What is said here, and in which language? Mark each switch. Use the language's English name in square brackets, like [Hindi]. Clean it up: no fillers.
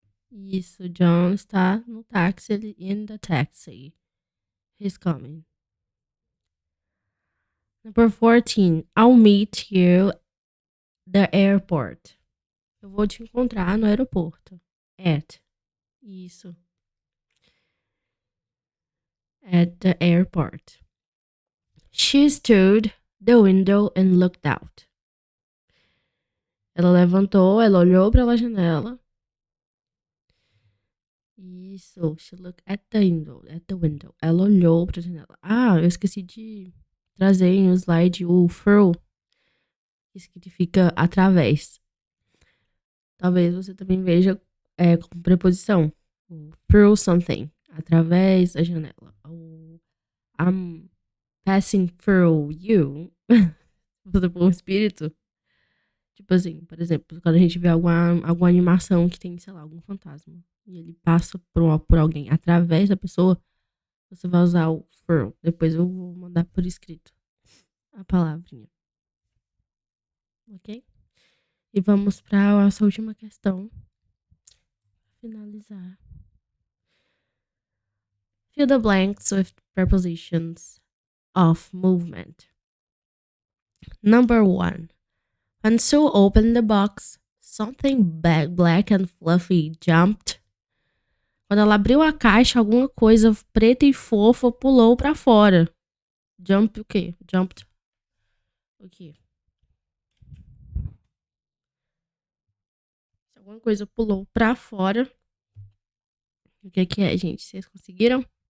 [Portuguese] Isso, John está no táxi, [English] in the taxi. He's coming. Number 14. I'll meet you the airport. [Portuguese] Eu vou te encontrar no aeroporto. At. Isso. [English] At the airport. She stood the window and looked out. [Portuguese] Ela levantou, ela olhou para a janela. Isso. [English] She looked at the window. At the window. [Portuguese] Ela olhou para a janela. Ah, eu esqueci de trazer em um slide o through, que significa através. Talvez você também veja como preposição. [English] Through something. [Portuguese] Através da janela. [English] I'm passing through you. [Portuguese] Você for um espírito. Tipo assim, por exemplo, quando a gente vê alguma animação que tem, sei lá, algum fantasma. E ele passa por alguém através da pessoa, você vai usar o through. Depois eu vou mandar por escrito a palavrinha. Ok? E vamos para a nossa última questão. Finalizar. [English] Fill the blanks with prepositions of movement. Number 1. When Sue opened the box, something black and fluffy jumped. [Portuguese] Quando ela abriu a caixa, alguma coisa preta e fofa pulou pra fora. Jump o quê? Jumped o quê? Se alguma coisa pulou pra fora, o que é, gente? Vocês conseguiram?